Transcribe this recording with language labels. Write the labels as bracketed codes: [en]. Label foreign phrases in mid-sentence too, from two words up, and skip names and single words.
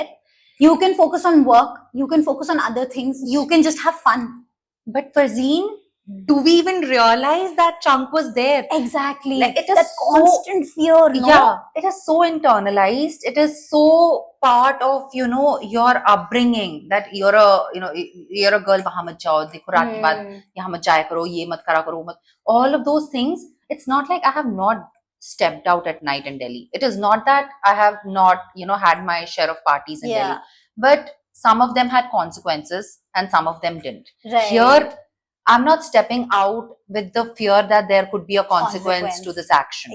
[en] You can focus on work, you can focus on other things, you can just have fun. But Farzeen, do we even realize that chunk was there? Exactly. Like, it is that constant fear, no? Yeah, it is so internalized. It is so part of, your upbringing, that you're a girl, [hi] बहन मत जाओ, देखो रात के बाद यहाँ मत जाया करो, ये मत करा करो, [en] all of those things. It's not like I have not stepped out at night in Delhi. It is not that I have not, had my share of parties in Delhi, but some of them had consequences and some of them didn't. Right. Here, I'm not stepping out with the fear that there could be a consequence to this action.